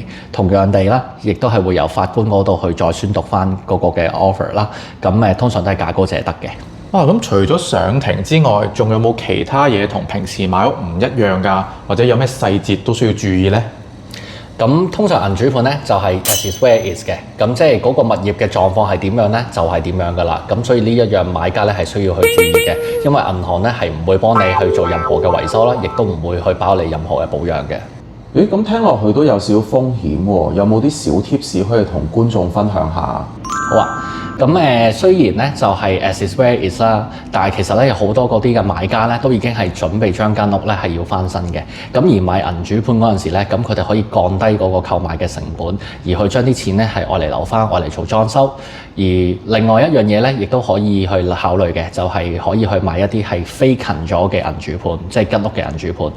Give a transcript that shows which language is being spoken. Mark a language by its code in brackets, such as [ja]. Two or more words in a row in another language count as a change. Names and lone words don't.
[yue] 同樣地啦，亦都係會由法官嗰度去再宣讀翻嗰個嘅 offer 啦。咁通常都係價高者得嘅。咁除咗上庭之外，仲有冇其他嘢同平時買屋唔一樣㗎？或者有咩細節都需要注意呢？咁通常銀主盤咧就係 [en] as is where is [yue] 嘅，咁即係嗰個物業嘅狀況係點樣咧，就係點樣噶啦。咁所以呢一樣買家咧係需要去注意嘅，因為銀行咧係唔會幫你去做任何嘅維修啦，亦都唔會去包你任何嘅保養嘅。咦，咁聽落去都有少少風險喎，有冇啲小貼士可以同觀眾分享下？好啊。咁雖然咧就係 [en] as is where is [yue] 啦，但係其實咧有好多嗰啲嘅買家咧都已經係準備將間屋咧係要翻新嘅。咁而買銀主盤嗰陣時咧，咁佢哋可以降低嗰個購買嘅成本，而去將啲錢咧係愛嚟留翻，愛嚟做裝修。而另外一樣嘢咧，亦都可以去考慮嘅，就係可以去買一啲係非近咗嘅銀主盤，即係吉屋嘅銀主盤。